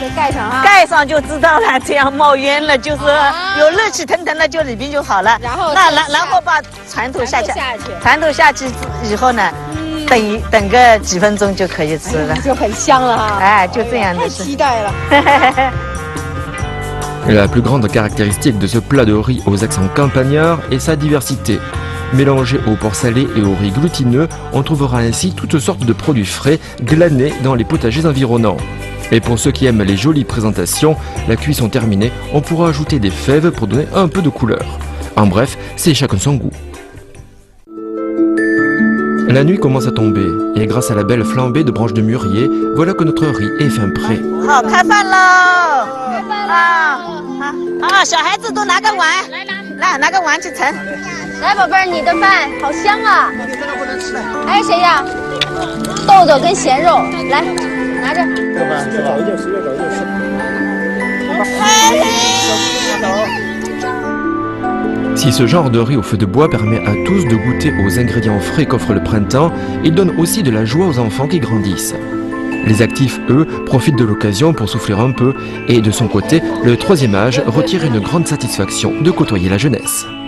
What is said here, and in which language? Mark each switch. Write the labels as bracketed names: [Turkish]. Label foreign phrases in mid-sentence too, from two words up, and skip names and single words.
[Chinese] 盖上啊，盖上就知道了，这样冒烟了，就是有热气腾腾的，就里边就好了。然后然后把蚕豆下去，蚕豆下去以后呢，等个几分钟就可以吃了，就很香了哈。哎，就这样的。太期待了。 [French] La plus grande caractéristique de ce plat de riz aux accents campagnards est sa diversité. Mélangé au porc salé et au riz glutineux, on trouvera ainsi toutes sortes de produits frais glanés dans les potagers environnants. Et pour ceux qui aiment les jolies présentations, la cuisson terminée, on pourra ajouter des fèves pour donner un peu de couleur. En bref, c'est chacun son goût. La nuit commence à tomber, et grâce à la belle flambée de branches de mûrier, voilà que notre riz est fin prêt. [Chinese] 好，开饭喽！啊，小孩子都拿个碗，来拿个碗去盛。来，宝贝儿，你的饭好香啊！哎，谁呀？豆豆跟咸肉，来，拿着。 [French] Si ce genre de riz au feu de bois permet à tous de goûter aux ingrédients frais qu'offre le printemps, il donne aussi de la joie aux enfants qui grandissent. Les actifs, eux, profitent de l'occasion pour souffler un peu et de son côté, le troisième âge retire une grande satisfaction de côtoyer la jeunesse.